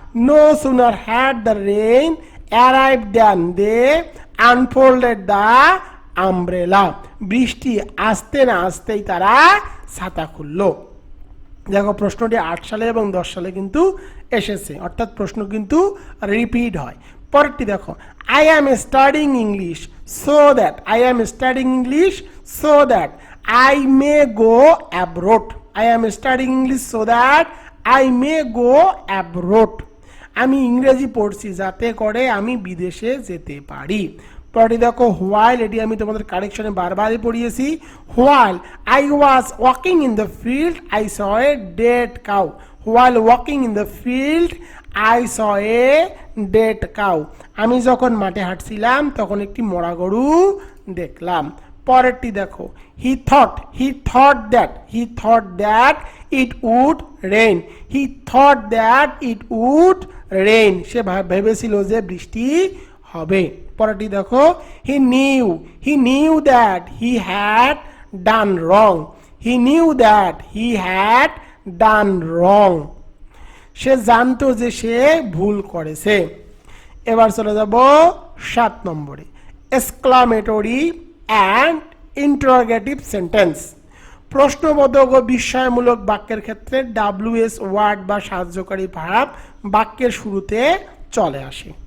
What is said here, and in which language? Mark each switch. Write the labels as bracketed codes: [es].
[en] No sooner had the rain arrived than they unfolded the umbrella. [bn] বৃষ্টি আসতে না আসতেই তারা ছাতা খুললো। দেখো, প্রশ্নটি 8 সালে এবং 10 সালে কিন্তু এসেছে, অর্থাৎ প্রশ্ন কিন্তু রিপিট হয়। পরেরটি দেখো, [en] I am studying English so that, I am studying English so that I may go abroad. I am studying English so that I may go abroad. [bn] আমি ইংরেজি পড়ছি যাতে করে আমি বিদেশে যেতে পারি। পরেরটি দেখো, while, এটি আমি তোমাদের কারেকশনে বারবারই পড়িয়েছি। [en] While I was walking in the field, I saw a dead cow. While walking in the field, I saw a dead cow. [bn] আমি যখন মাঠে হাঁটছিলাম তখন একটি মরা গরু দেখলাম। পরেরটি দেখো, [en] he thought that it would rain. He thought that it would rain. [bn] সে ভেবেছিল যে বৃষ্টি হবে। [en] পরেরটি দেখো, he knew that he had done wrong. He knew that he had done wrong. [bn] সে জানতো যে সে ভুল করেছে। এবার চলে যাব 7 নম্বরে, এক্সক্লামেটরি অ্যান্ড ইন্টারোগেটিভ সেন্টেন্স। প্রশ্নবোধক ও বিস্ময়মূলক বাক্যের ক্ষেত্রে WS ওয়ার্ড বা সাহায্যকারী ভার্ব বাক্যের শুরুতে চলে আসে।